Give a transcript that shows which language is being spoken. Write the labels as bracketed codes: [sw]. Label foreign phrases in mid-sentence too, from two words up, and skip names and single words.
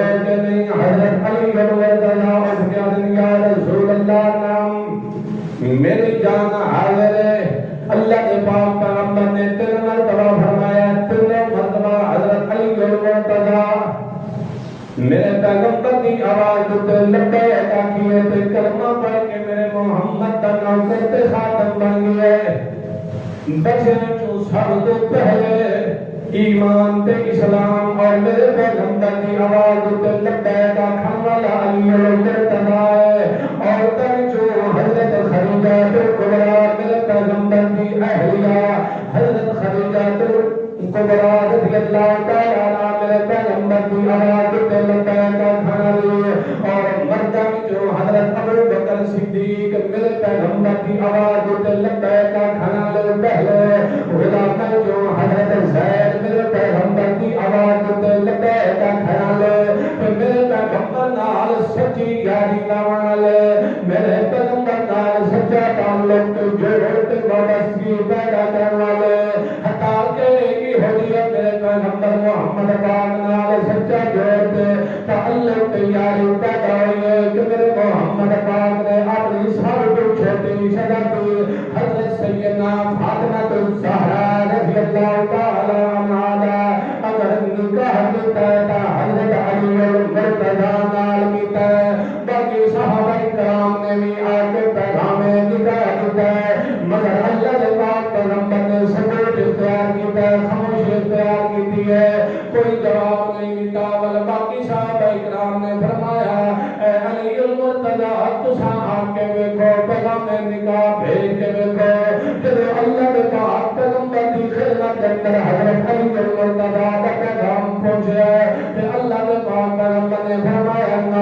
[pa] کہ نہیں حضرت علی المرتضیٰ اٹھ کے آدھے یا رسول اللہ نام میری جان حاضر ہے [ur] اللہ کے پاک پیغمبر نے 3 مرتبہ فرمایا [pa] 3 مرتبہ حضرت علی المرتضیٰ میرے پیغمبر کی آواز تے لبیک آکھیے تے کلمہ پڑھ کے میرے محمد دا نوکر تے خاتم بن گئے بچن چوں سب تو پہلے ایمان تے اسلام اور میرے پیغمبر کی آواز تے لبیک آکھن والا علی المرتضیٰ ہے اور تن جو حضرت خدیجہ کبریٰ میرے پیغمبر کی اہلیہ حضرت خدیجہ کبریٰ رضی اللہ تعالیٰ عنہ میرے پیغمبر کی آواز تے لبیک آکھن والی اور مردہ جو حضرت ابو بکر صدیق میرے پیغمبر کی آواز تے لبیک آکھن والے پہلے غلام جو حضرت زید میرے پیغمبر کی آواز تے لبیک آکھن والے میرے پیغمبر نال سچی یاری لاون والے میرے پیغمبر نال سچا تعلق جوڑ تے وابستگی پیدا کرن والے حتیٰ کہ یہودیت میرے پیغمبر محمد پاک نال سچا جوڑ تے تعلق یاری پیدا ہوئی ہے کہ میرے محمد پاک نے اپنی سب تو چھوٹی شگردی حضرت سیدنا فاطمہ الزہرا رضی اللہ تعالی عنہا اگر نکاح کیتا ہے حضرت علی المرتضیٰ نال کیتا ہے باقی صحابہ کرام نے بھی آ کے پیغام نکاح کیتا ہے مگر اللہ کے پاک پیغمبر نے سکوت اختیار کیتا ہے [ur] خاموشی اختیار کی ہے کوئی جواب نہیں دیتا [pa] بل باقی صحابہ کرام نے فرمایا اے علی المرتضیٰ تساں آ کے دیکھو پیغام نکاح بھیج کے دیکھو [ur] جب اللہ کے پاک پیغمبر کی خدمت کے اندر حضرت علی المرتضیٰ کا پیغام پہنچا کہ اللہ کے پاک پیغمبر نے فرمایا